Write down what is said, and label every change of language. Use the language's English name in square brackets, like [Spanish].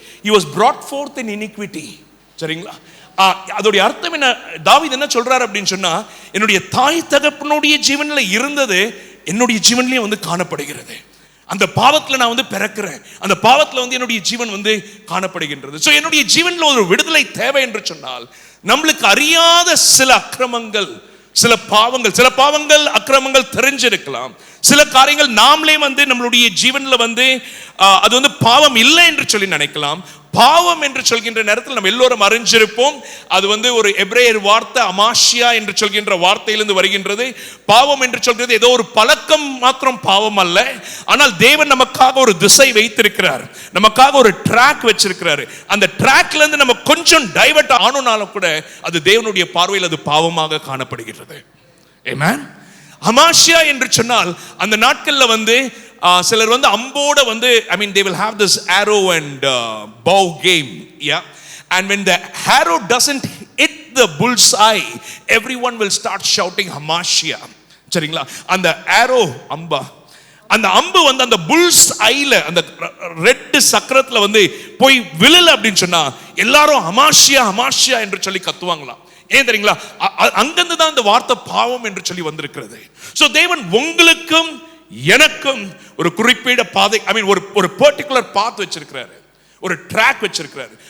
[English] he was brought forth in iniquity. [Tamil] சரிங்களா? அதோடைய அர்த்தம் என்ன? தாவீது என்ன சொல்றாரு அப்படின்னு சொன்னா, என்னுடைய தாய் தகப்பனுடைய ஜீவன்ல இருந்தது என்னுடைய ஜீவன்லயே காணப்படுகிறது. அந்த பாவத்துல நான் பிறக்கிறேன், அந்த பாவத்துல என்னுடைய ஜீவன் காணப்படுகின்றது. சோ என்னுடைய ஜீவன்ல ஒரு விடுதலை தேவை என்று சொன்னால், நம்மளுக்கு அறியாத சில அக்கிரமங்கள், சில பாவங்கள் அக்கிரமங்கள் தெரிஞ்சிருக்கலாம். சில காரியங்கள் நாமளே நம்மளுடைய ஜீவன்ல அது பாவம் இல்லை என்று சொல்லி நினைக்கலாம். பாவம் என்று சொல்கின்ற நேரத்தில் நம்ம எல்லோரும் அறிஞ்சிருப்போம். அது ஒரு எபிரேயர் வார்த்தை அமாஷியா என்று சொல்கின்ற வார்த்தையிலிருந்து வருகின்றது. பாவம் என்று சொல்கிறது ஏதோ ஒரு பழக்கம் மாத்திரம் பாவம் அல்ல. ஆனால் தேவன் நமக்காக ஒரு திசை வைத்திருக்கிறார், நமக்காக ஒரு ட்ராக் வச்சிருக்கிறார். அந்த ட்ராக்ல இருந்து நம்ம கொஞ்சம் டைவர்ட் ஆனாலும் கூட அது தேவனுடைய பார்வையில் அது பாவமாக காணப்படுகிறது. ஆமென். அமாஷியா என்று சொன்னால் அந்த நாட்கள்ல சிலர் அம்போட [English] they will have this arrow and bow game, yeah, and when the arrow doesn't hit the bull's eye, everyone will start shouting Hamashia. [Tamil] சரிங்களா? அந்த arrow அம்பா, அந்த அம்பு அந்த புல்ஸ் ஐல, அந்த ரெட் சக்கரத்துல போய் விழல அப்படின்னு சொன்னா எல்லாரும் ஹமாஷியா ஹமாஷியா என்று சொல்லி கத்துவாங்களாம். ஏன் தெரியுங்களா? அங்கிருந்து தான் இந்த வார்த்தை பாவம் என்று சொல்லி வந்திருக்கிறது. சோ தேவன் உங்களுக்கும் எனக்கும் ஒரு குறிப்பிட்ட பாதை, ஒரு பர்டிகுலர் பாத் வச்சிருக்கிறாரு, ஒரு ட்ராக் வச்சிருக்கிறாரு.